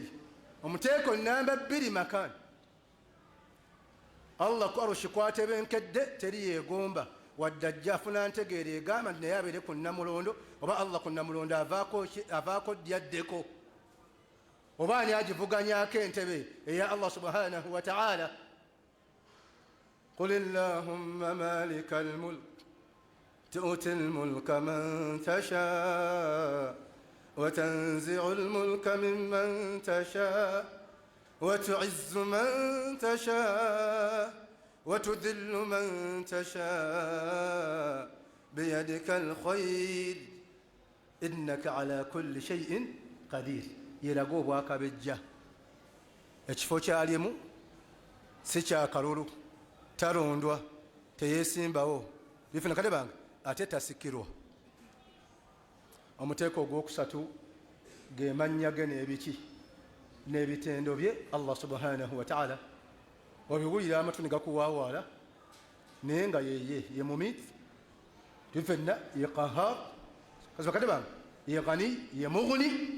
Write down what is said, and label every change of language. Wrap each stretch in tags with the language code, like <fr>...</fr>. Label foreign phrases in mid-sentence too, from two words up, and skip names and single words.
<lg>Omuteeko namba 2 makan Allah ku arushi kwatebenkedde teri yegomba wadde ajja afuna ntegeera egamba nti naye abeere ku namulondo oba Allah ku namulondo avaako dyaddeko oba ani agivuganyako entebe eya Allah</lg> <ar>سبحانه وتعالى. قل اللهم مالك الملك تؤتي الملك من تشاء وتنزع الملك ممن تشاء وتعز من تشاء وتذل من تشاء بيدك الخير إنك على كل شيء قدير.</ar> <lg>Yeraga obwakabejja ekifo kyalimu si kyakalulu talondwa teyesimbawo bifuna kale bange ate tasikirwa. Omuteeko ogwokusatu ge mannya ge n'ebiki n'ebitendo bye Allah</lg> <ar>سبحانه وتعالى</ar> <lg>wabiwulira amatu ne gakuwaawaala naye nga ye mumit tufenna ye qahar kaziba kale bange ye ghani ye mughni.</lg>